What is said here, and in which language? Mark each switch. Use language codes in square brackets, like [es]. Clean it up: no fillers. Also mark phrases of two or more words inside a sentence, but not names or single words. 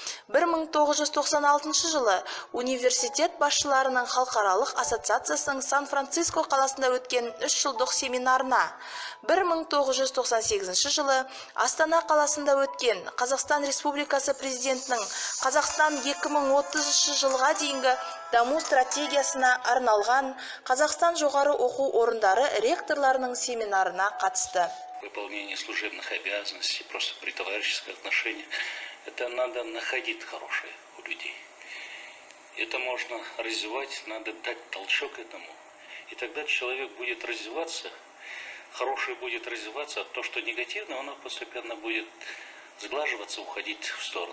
[kk] 1996 жылы университет басшыларының халықаралық ассоциациясының Сан-Франциско қаласында өткен 3 жылдық семинарына, 1998 жылы Астана қаласында өткен Қазақстан Республикасы президентінің Қазақстан 2030 жылға дейінгі даму стратегиясына арналған Қазақстан жоғары оқу орындары ректорларының семинарына қатысты. [ru] Выполнение служебных обязанностей, просто при товарищеских отношениях, это надо находить хорошее у людей. Это можно развивать, надо дать толчок этому. И тогда человек будет развиваться, хорошее будет развиваться, а то, что негативно, оно постепенно будет сглаживаться, уходить в сторону.